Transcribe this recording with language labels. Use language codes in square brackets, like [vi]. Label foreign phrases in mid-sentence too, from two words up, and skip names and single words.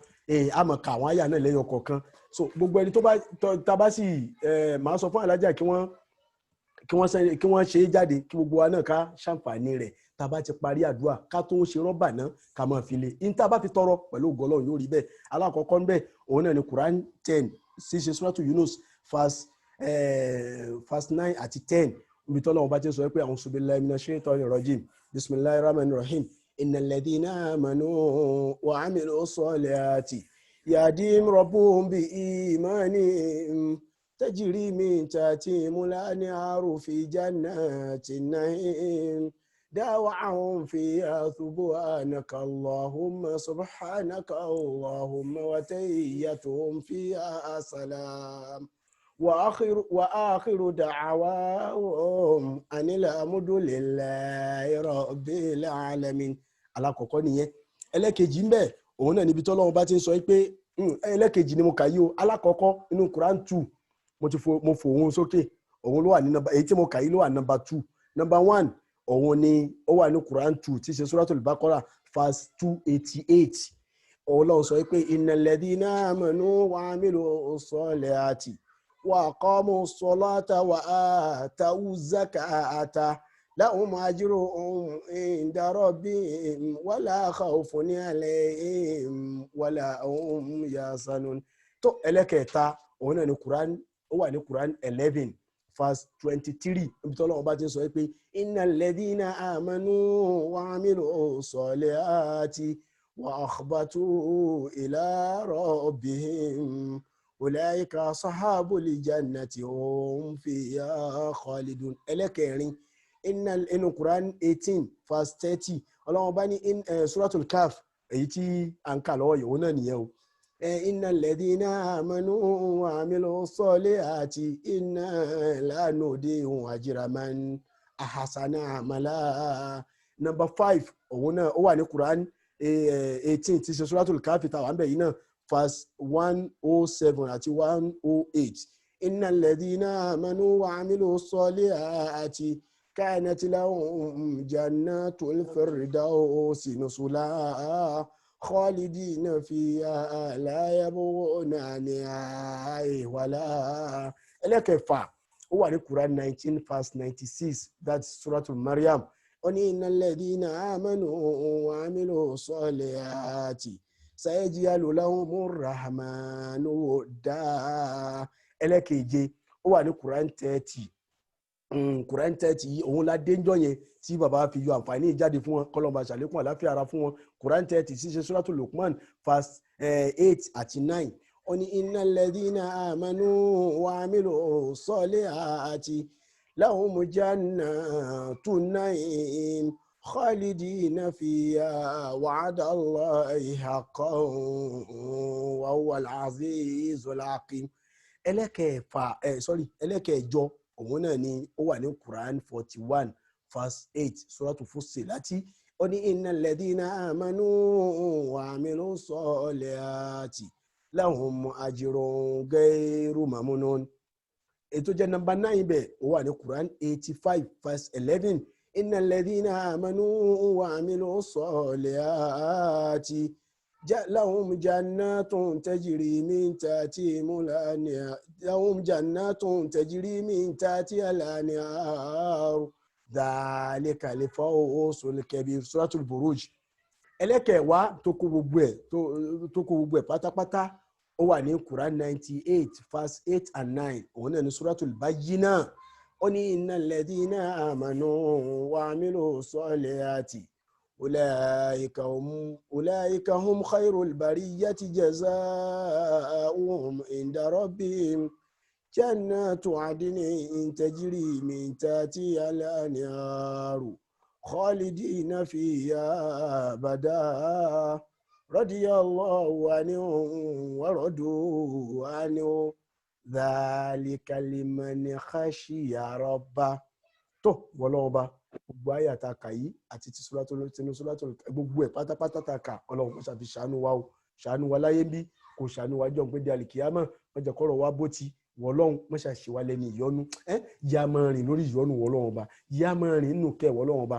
[yo] a máa ka àwọn àyà náà lẹ́yọ kọ̀ọ̀kan. so gbogbo ẹni tó bá tá bá sì máa sọ fún alájà kí wọ́n ṣe é jáde kí gbogbo wa náà ká ṣàǹfààní rẹ̀. tá a bá ti parí àdúrà ká tó ṣe rọ́bà náà ká máa fi lé ní tá a bá fi tọrọ pẹ̀lú ògo Ọlọ́run yóò rí bẹ́ẹ̀. alákọ̀ọ́kọ́ ń bẹ̀ òun náà ni Quran 10 ṣíṣe Suratu Yunus verse 9 àti 10 ibi tọ́lọ́ wọn bá ti sọ pé [ar] أعوذ بالله من الشيطان الرجيم بسم الله الرحمن الرحيم إن الذين آمنوا وعملوا الصالحات يهديهم ربهم بإيمانهم تجري من تحتهم الأنهار في جنات النعيم دعواهم فيها سبحانك اللهم سبحانك اللهم وتحيتهم فيها سلام وآخر دعواهم أن الحمد لله رب العالمين. [yo] alákọ̀ọ́kọ́ nìyẹn. ẹlẹ́kejì ń bẹ òun náà níbi tọ́lọ́run bá ti ń sọ pé ẹlẹ́kejì ni mo kà yí o. alákọ̀ọ́kọ́ inú Quran 2 mo fò òun sókè, òun ló wà ní nọ́mbà èyí tí mo kà yí ló wà nọ́mbà 2. nọ́mbà 1 òun ni ó wà ní Quran 2 tí ṣe Suratul Baqarah verse 288. Ọlọ́run sọ pé [ar] إن الذين آمنوا وعملوا الصالحات وأقاموا الصلاة وآتوا الزكاة لهم أجرهم عند ربهم ولا خوف عليهم ولا هم يحزنون. [yo] tó ẹlẹ́kẹ̀ẹ́ta òun náà ní Quran, ó wà ní Quran 11 verse 23 ibi tí Ọlọ́run bá ti sọ pé [ar] إن الذين آمنوا وعملوا الصالحات وأخبتوا إلى ربهم أولئك أصحاب الجنة هم فيها خالدون. [yo] ẹlẹ́kẹ̀rin inú Quran 18 verse 30 Ọlọ́run bá ní Suratul Kahf èyí tí à ń kà lọ́wọ́ yìí òun náà nìyẹn o. [ar] إن الذين آمنوا وعملوا الصالحات إنا لا نضيع أجر من أحسن عملا. [yo] number 5 òun náà ó wà ní Quran 18 tí ṣe Suratul Kahf tàwa ń bẹ̀ yìí náà verse 107 àti 108. [ar] إن الذين آمنوا وعملوا الصالحات كانت لهم جنات الفردوس نزلا خالدين فيها لا يبغون عنها ولا. [yo] ẹlẹ́kẹ̀fà ó wà ní Quran 19 verse 96 that's Suratul Maryam. ó ní [ar] إن الذين آمنوا وعملوا الصالحات سيجعل لهم الرحمن ودا. [yo] ẹlẹ́kẹ̀je ó wà ní Quran 30 Quran 30 yìí òun la dénjọ́ yẹn tí bàbá fi yọ àǹfààní ìjáde fún wọn kọlọmba ṣàlékún àláfíà ara fún wọn. Quran 30 ṣíṣe Suratul Luqman verse 8 àti 9 ó ní [ar] إن الذين آمنوا وعملوا الصالحات لهم جنات النعيم خالدين فيها وعد الله حقا وهو العزيز الحكيم. [yo] ẹlẹ́kẹ̀ẹ́jọ òun náà ni ó wà ní Quran 41 verse 8 Suratul Fussilat. ó ní [ar] إن الذين آمنوا وعملوا الصالحات لهم أجر غير ممنون. [yo] ètò jẹ́ nọ́mbà 9 bẹ́ẹ̀ ó wà ní Quran 85 verse 11. [ar] إن الذين آمنوا وعملوا الصالحات لهم جنات تجري من تحتهم الأنهار لهم جنات تجري من تحتها الأنهار ذلك الفوز الكبير. Suratul Buruj. [yo] ẹlẹ́kẹ̀ẹ́wá tó kó gbogbo ẹ̀ pátápátá ó wà ní Quran 98 verse 8 and 9. òun náà ní Suratul Bayyinah. ó ní [ar] إن الذين آمنوا وعملوا الصالحات أولئك هم خير البرية جزاؤهم عند ربهم جنات عدن تجري من تحتها الأنهار خالدين فيها أبدا رضي الله عنهم ورضوا عنه ذلك لمن خشي ربه. [yo] tó wọlọ́ọ̀ba gbogbo ayé àtàkà yìí àti ti suratul gbogbo ẹ̀ pátápátá tàkà ọlọ́run kò ṣàfi ṣàánú wa o, ṣàánú wa láyé bí kò ṣàánú wa jọ̀ pé di àlìkìyámà wọ́n jẹ́ kọ́rọ̀ wa bó ti wọlọ́run wọ́n ṣàṣì wa lẹ́ni ìyọnu yá máa rìn lórí ìyọnu wọlọ́run ọba, yá máa rìn nínú kẹ́ wọlọ́run ọba.